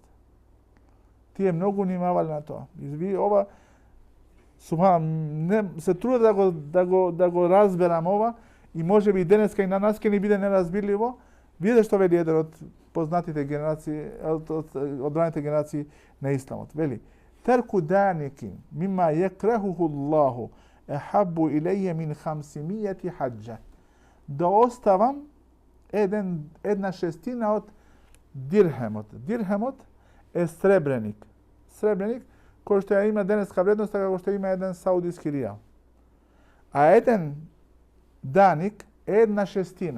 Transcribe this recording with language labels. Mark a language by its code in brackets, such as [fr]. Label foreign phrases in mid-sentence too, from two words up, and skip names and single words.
[mk] Тие многу внимавале на тоа. И ова не се трудат да го разберам ова, и можеби денеска и на нас ќе ни биде неразбирливо. Видете што вели еден од познатите генерации, од ранните генерации на исламот. Вели: [ar] ترك دانق مما يكرهه الله أحب إلي من 500 حجة. [mk] Да оставам една шестина од дирхемот. Дирхемот е сребреник. Сребреник кој што ја има денеска вредност како што има еден саудиски ријал. А еден даник е една шестина.